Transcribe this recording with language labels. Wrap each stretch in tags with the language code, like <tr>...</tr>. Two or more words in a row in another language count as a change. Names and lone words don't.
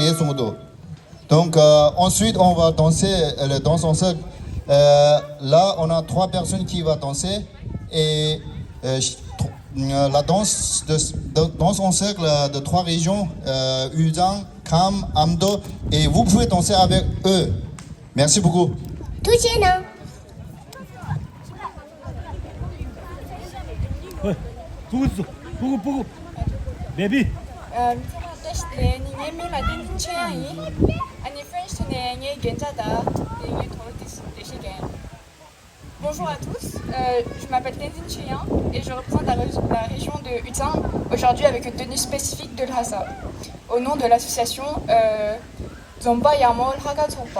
<fr>예송도 donc ensuite on va danser le danse en cercle là on a 3 personnes qui va danser et la danse danse en cercle de 3 régions Uzang, Kam, Amdo et vous pouvez danser avec eux. Merci beaucoup. touché나</fr> <ko>보고 있어. 보고. 맵이.</ko> <fr>Bonjour à tous, je m'appelle Tenzin Cheyan et je représente la région de Uzang aujourd'hui avec une tenue spécifique de l'Hassa au nom de l'association Zomba Yamol Haga Zomba.</fr>